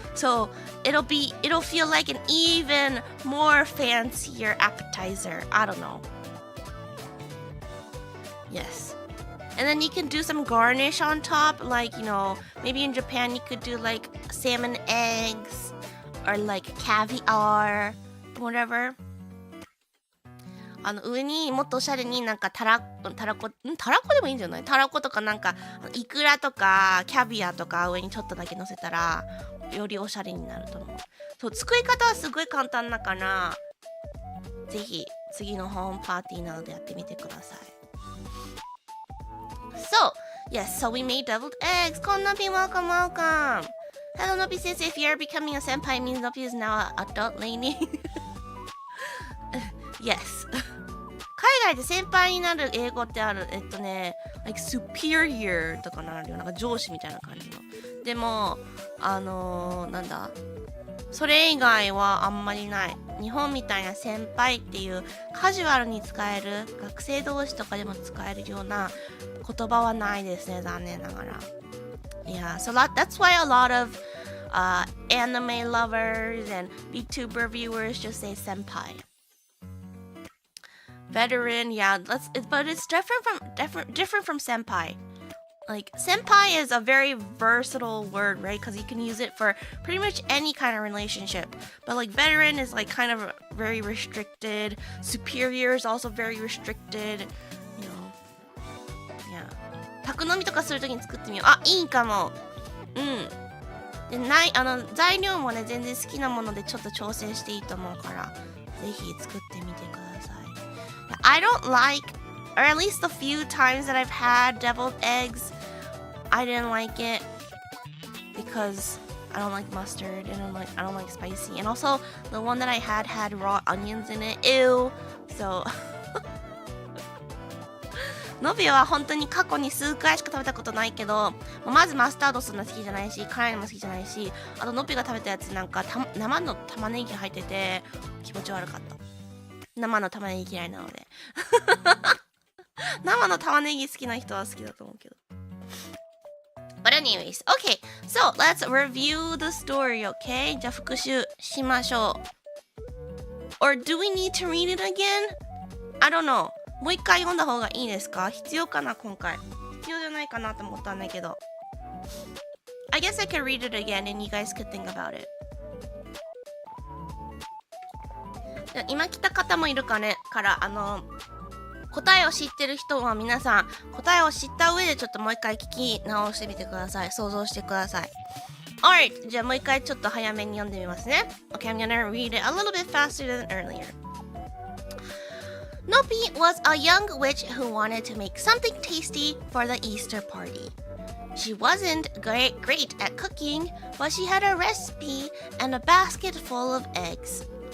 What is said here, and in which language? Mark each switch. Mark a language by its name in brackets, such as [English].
[English] So it'll feel like an even more fancier appetizer. I don't know. Yes. And then you can do some garnish on top, like, you know, maybe in Japan you could do like salmon eggs or like caviar, whatever. [Japanese] 上にもっとおしゃれになんかたらこでもいいんじゃない？たらことかなんかイクラとかキャビアとか上にちょっとだけ乗せたらよりおしゃれになると思う。そう、作り方はすごい簡単だから、ぜひ次のホームパーティーなどでやってみてください。 [English] So, yes, so we made deviled eggs. Kon Nopi, welcome, welcome. Hello, Nopi says if you're becoming a senpai, means Nopi is now an adult lady. Yes. [Japanese] 海外で先輩になる英語ってある。 [English] like superior [Japanese] とかなるよ。なんか上司みたいな感じの。でも、なんだ。それ以外はあんまりない。日本みたいな先輩っていうカジュアルに使える、学生同士とかでも使えるような言葉はないですね、残念ながら。 [English] Yeah, so that's why a lot of anime lovers and VTuber viewers just say senpai. Veteran, yeah, but it's different from senpai. Like, senpai is a very versatile word, right? Because you can use it for pretty much any kind of relationship. But like veteran is like kind of very restricted. Superior is also very restricted. You know, yeah. [Japanese] 宅飲みとかするときに作ってみよう。あ、いいかも。うん。で、材料もね、全然好きなものでちょっと調整していいと思うから、ぜひ作ってみてください。 [English] I don't like, or at least the few times that I've had deviled eggs, I didn't like it because I don't like mustard and I don't like spicy. And also, the one that I had raw onions in it. Ew. [Japanese] So, ノビは本当に過去に数回しか食べたことないけど、まずマスタードそんな好きじゃないし、辛いのも好きじゃないし、あとノビが食べたやつなんか生の玉ねぎ入ってて気持ち悪かった。生の玉ねぎ嫌いなので。生の玉ねぎ好きな人は好きだと思うけど。 [English] But anyways, okay, so let's review the story, okay? [Japanese] じゃあ復習しましょう。 [English] Or do we need to read it again? I don't know. [Japanese] もう一回読んだ方がいいですか？必要かな今回。必要じゃないかなと思ったんだけど。 [English] I guess I could read it again and you guys could think about it. [Japanese] 今来た方もいるかねから答えを知ってる人は皆さん答えを知った上でちょっともう一回聞き直してみてください。想像してください。Alright, じゃあもう一回ちょっと早めに読んでみますね。 [English] Okay, I'm gonna read it a little bit faster than earlier. Nopi was a young witch who wanted to make something tasty for the Easter party. She wasn't great at cooking, but she had a recipe and a basket full of eggs.